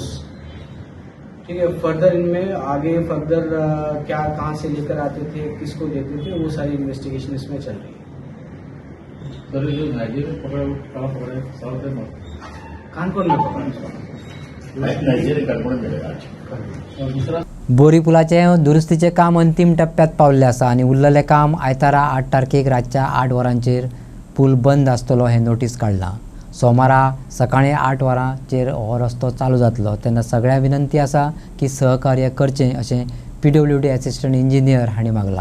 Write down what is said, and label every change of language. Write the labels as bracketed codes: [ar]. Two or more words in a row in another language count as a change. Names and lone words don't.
[hi] ठीक है, फर्दर इनमें आगे फर्दर क्या कहाँ से लेकर आते थे, किसको देते थे, वो सारी इन्वेस्टिगेशन इसमें चल रही है। सर ये नाइजीरिया पकड़ा कहाँ पकड़ा है? साउथ में कानपुर में पकड़ा इसको। [mr] नाइजीरिया कानपुर मिळेल आज। [hi] और दूसरा [kok] बोरी पुलाचे दुरुस्तीचे काम अंतिम टप्प्यात पावल्ले आसा आणि उरलेले काम आयतारा 8 तारखेक रातच्या 8 वरांचेर पूल बंद आसतलो हे नोटीस काढला। सोमारा सकाळी 8 वरांचेर हो रस्तो चालू जातलो तेन्ना सगळ्या विनंती आसा की सहकार्य करचें अशें PWD [en] assistant engineer [kok] हांणी मागलां।